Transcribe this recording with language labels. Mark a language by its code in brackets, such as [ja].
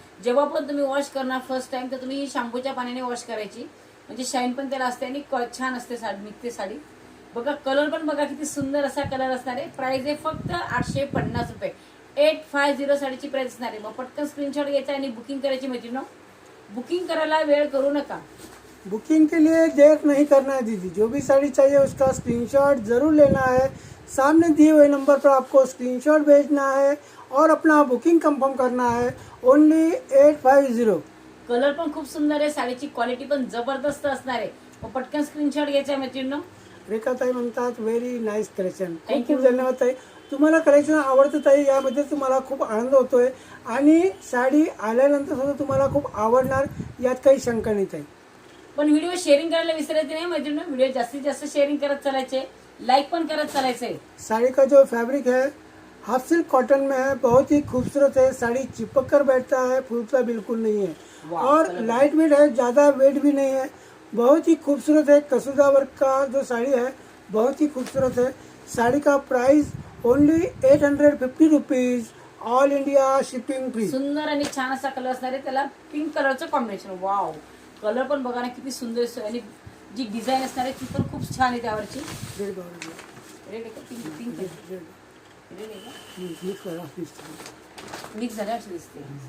[mr] जेव्हा पण तुम्ही वॉश करणार फर्स्ट टाइम तर तुम्ही शॅम्पूच्या पाण्याने वॉश करायची, म्हणजे शाईन पण त्याला असते आणि छान असते साडी, निघते साडी. बघा कलर पण बघा किती सुंदर असा कलर असणार आहे. प्राइस आहे फक्त 850 रुपये. 850 साडीची प्राइस असणार आहे. मग पटकन स्क्रीनशॉट घ्यायचा आणि बुकिंग करायची मैत्रिणींनो. बुकिंग करायला वेळ करू नका. [hi] बुकिंग के लिए देर नहीं करना है दीदी. जो भी साड़ी चाहिए उसका स्क्रीनशॉट जरूर लेना है. सामने दिए हुए नंबर पर आपको स्क्रीनशॉट भेजना है और अपना बुकिंग कंफर्म करना है. [en] Only 850. [mr] कलर पण खूप सुंदर आहे, साडीची क्वालिटी पण जबरदस्त असणार आहे. मग पटकन स्क्रीनशॉट घ्यायचा आहे मैत्रिणींनो. रेखाताई म्हणतात [en] Very nice collection. [mr] खूप [en] Thank you. [mr] खूप धन्यवाद ताई. तुम्हाला कलेक्शन आवडतं ताई, यामध्ये तुम्हाला खूप आनंद होतोय आणि साडी आल्यानंतर सुद्धा तुम्हाला खूप आवडणार, यात काही शंका नाही ताई. पण व्हिडिओ शेअरिंग करायला विसरायचे नाही मैत्रिणींनो. व्हिडिओ जास्तीत जास्त शेअरिंग करत चालायचे, लाईक पण करत चालायचंय. [hi] साड़ी का जो फैब्रिक है हाफ सिल्क कॉटन में है, बहुत ही खूबसूरत है. साड़ी चिपक कर बैठता है, फूलता बिल्कुल नहीं है वाह, और कलर लाइट वेट है, ज़्यादा वेट भी नहीं है. बहुत ही खूबसूरत है. कसुदा वर्क का जो साड़ी है बहुत ही खूबसूरत है. साड़ी का price [en] Only 850 rupees. All India shipping free. [mr] सुंदर आणि छान असा कलर असणार आहे. त्याला पिंक कलरचं कॉम्बिनेशन. वाव, कलर पण बघा ना किती सुंदर आहे. आणि जी डिझाईन असणार आहे ती पण खूप छान आहे त्यावरची. रेड आहे का? पिंक पिंक रेड आहे का? मिक्स झाल्या अशी दिसते.